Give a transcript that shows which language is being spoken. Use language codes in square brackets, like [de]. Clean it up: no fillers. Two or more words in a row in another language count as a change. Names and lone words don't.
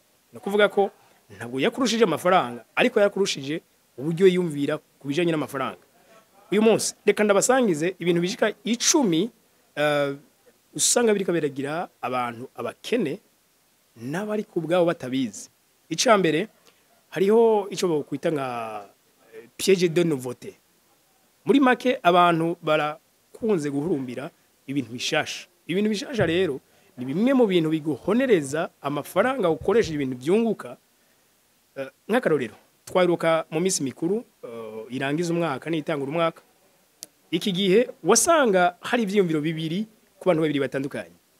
[rn] No kuvuga ko ntabwo yakurushije amafaranga ariko yakurushije uburyo yumvira kubijanye n'amafaranga. Uyu munsi reka ndabasangize ibintu bishika 10 usanga biriko biragira abantu abakene n'abari kubwabo batabizi. Icambere hariho ico bokwita nka [fr] piège de nouveauté. [rn] Muri make abantu barakunze guhurumbira ibintu bishasha. Ibintu bishasha rero ni bimwe mu bintu biguhonereza amafaranga ukoresheje ibintu byunguka. Nk'akarorero twaruka mu minsi mikuru irangiza umwaka n'itangura umwaka iki gihe wasanga hari ivyiyumviro bibiri ku bantu babiri batandukanye.